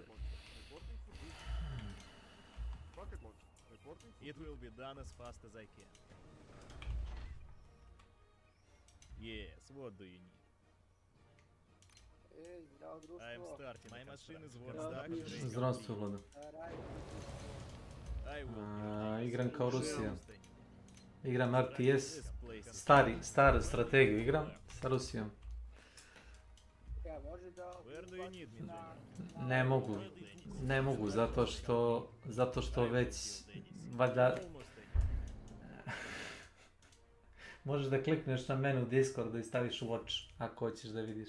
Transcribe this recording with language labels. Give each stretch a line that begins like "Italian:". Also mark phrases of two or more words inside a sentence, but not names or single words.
English: Reporting for duty. Rocket launcher. Reporting for It will be done as fast as I can. Yes, what do you need? I am starting. My machine is warmed up and ready.
Serbian: Zdravstvo, Vlado. Igram kao Rusija. Igram RTS. Staru strategiju igram sa Rusijom. Ne mogu zato što već valjda možeš da klikneš na menu Discordu i staviš watch ako hoćeš da vidiš.